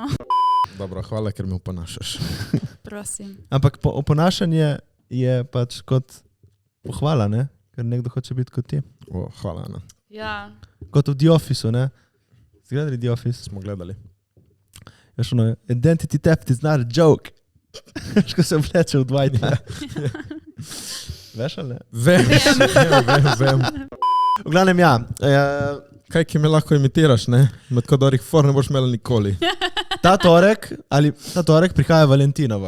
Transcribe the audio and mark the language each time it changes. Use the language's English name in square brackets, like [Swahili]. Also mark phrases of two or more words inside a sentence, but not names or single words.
[Slovenian] Dobro, hvala, ker me oponašaš. Prosim. Ampak oponašanje je pač kot pohvala, ne? Ker nekdo hoče biti kot ti. O, hvala, Ana. Ja. Kot v The Officeu, ne? Si gledali The Office? Smo gledali. Veš ono, [English] identity theft is not a joke. [Slovenian] Veš, ko se vleče v Dwighta. Veš ali ne? Vem. V glavnem ja. Kaj, ki me lahko imitiraš, ne? Med kodorih for ne boš imela nikoli. Ta torek prihaja Valentinova.